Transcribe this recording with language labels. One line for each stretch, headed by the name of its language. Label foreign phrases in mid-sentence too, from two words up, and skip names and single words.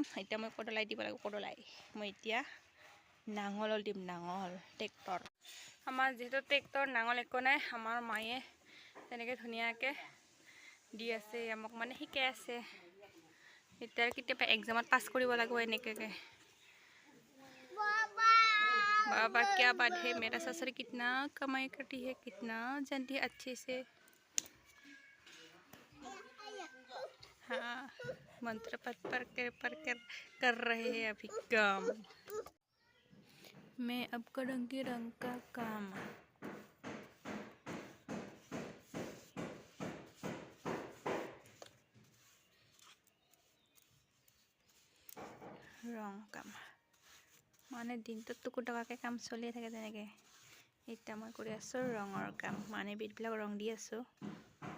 Assamese: এতিয়া মই কদলাই দিব লাগিব, কদলাই মই এতিয়া নাঙল দিম, নাঙল ট্ৰেক্টৰ। আমাৰ যিহেতু ট্ৰেক্টৰ নাঙল একো নাই, আমাৰ মায়ে তেনেকৈ ধুনীয়াকৈ দি আছে, আমাক মানে শিকাই আছে। এতিয়া কেতিয়াবা এক্সামত পাছ কৰিব লাগিব এনেকৈ।
Hindi: बाबा क्या बात है, मेरा ससुर कितना कमाई करती है, कितना जानती है अच्छे से। हाँ, मंत्र पढ़ कर रहे हैं अभी काम। मैं अब करूँगी रंग का काम।
Assamese: ৰং কাম মানে দিনটোত টুকুৰ টকাকৈ কাম চলিয়ে থাকে তেনেকৈ। এতিয়া মই কৰি আছোঁ ৰঙৰ কাম, মানে বিটবিলাক ৰং দি আছোঁ।